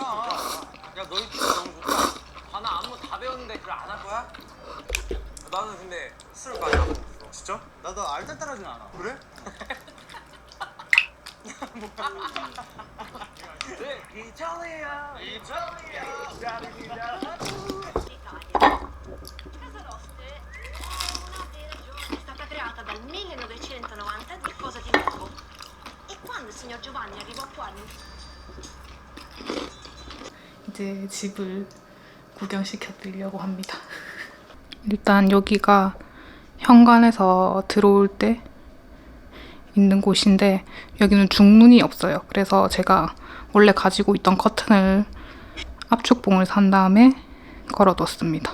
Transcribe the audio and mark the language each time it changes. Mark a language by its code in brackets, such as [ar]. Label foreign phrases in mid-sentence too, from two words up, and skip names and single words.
[ko] 있으니까. 야 너희 진짜 너무 좋다. 나 안무 다 배웠는데 그걸 안 할 거야? 나는 근데 술 많이 안 먹었어. 진짜? 나도 알딸딸하진 않아. 그래? 네, 이탈리아. [it] Casa Roste è una delle ragioni, è stata creata dal 1990 di cosa di nuovo. E quando il signor Giovanni arrivò qua [ko] 이제 집을 구경시켜 드리려고 합니다. 일단 여기가 현관에서 들어올 때 있는 곳인데 여기는 중문이 없어요. 그래서 제가 원래 가지고 있던 커튼을 압축봉을 산 다음에 걸어뒀습니다.